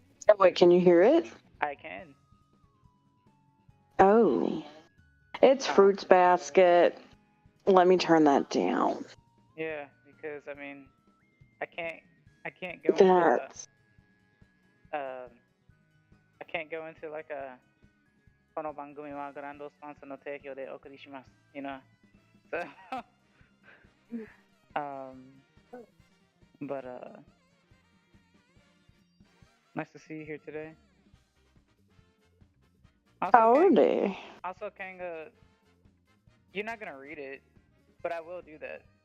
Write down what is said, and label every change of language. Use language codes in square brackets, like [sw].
[en] Oh, wait, can you hear it? I can. Oh, it's Fruits Basket. Let me turn that down. Yeah, because I mean, I can't, I can't go into That's um, I can't go into like a [ja] この番組はグランドスポンサーの提供でお送りします, [en] you know. So, um, but nice to see you here today. howdy. Also, Kanga, you're not gonna read it, but I will do that.